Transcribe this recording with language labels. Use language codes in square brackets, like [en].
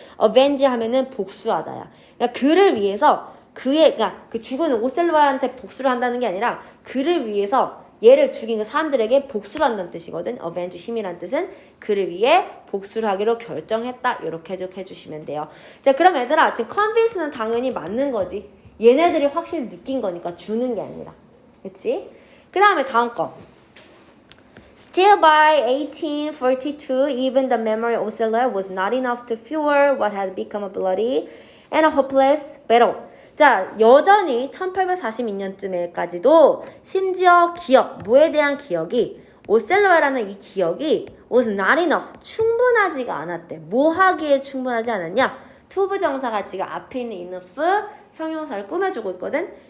[ko] avenge 하면은 복수하다야. 그러니까 그를 위해서 그러니까 그 죽은 오셀로아한테 복수를 한다는 게 아니라 그를 위해서 얘를 죽인 그 사람들에게 복수를 한다는 뜻이거든. avenge 힘이란 뜻은 그를 위해 복수를 하기로 결정했다. 이렇게 해주시면 돼요. 자, 그럼 얘들아, 지금 convince는 당연히 맞는 거지. 얘네들이 확실히 느낀 거니까 주는 게 아니라. 그치? 그 다음에 다음 거. [en] Still by 1842, even the memory of Ocelot was not enough to fuel what had become a bloody and a hopeless battle. [ko] 자, 여전히 1842년쯤에까지도 심지어 기억, 뭐에 대한 기억이 오셀로라는 이 기억이 [en] was not enough, [ko] 충분하지가 않았대. 뭐 하기에 충분하지 않았냐? 투부정사가 지금 앞에 있는 enough 형용사를 꾸며주고 있거든.